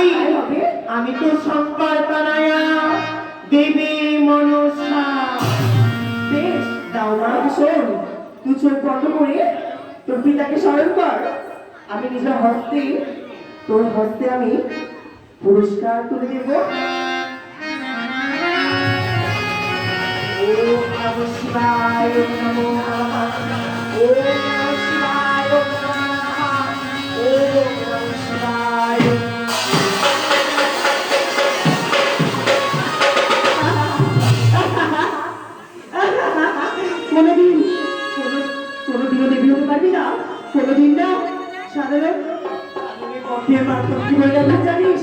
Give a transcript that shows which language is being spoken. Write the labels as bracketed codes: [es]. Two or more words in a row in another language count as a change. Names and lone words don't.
[bn] আমি তো শঙ্কর পানায়া দেবী মনসা। বেশ দাও না, শোন, তুই চোখ বন্ধ করে তোর পিতাকে স্মরণ কর। আমি নিজের হস্তে তোর হস্তে আমি পুরস্কার তুলে দেব। [sa] ओम नमः शिवाय, ओम नमो नमः, ओम नमः शिवाय, ओम नमो नमः, ओम नमः शिवाय। [bn] কোনোদিনও দেবী হতে পারবি না, কোনোদিন না। সাধারণ কি বলে যাবে জানিস?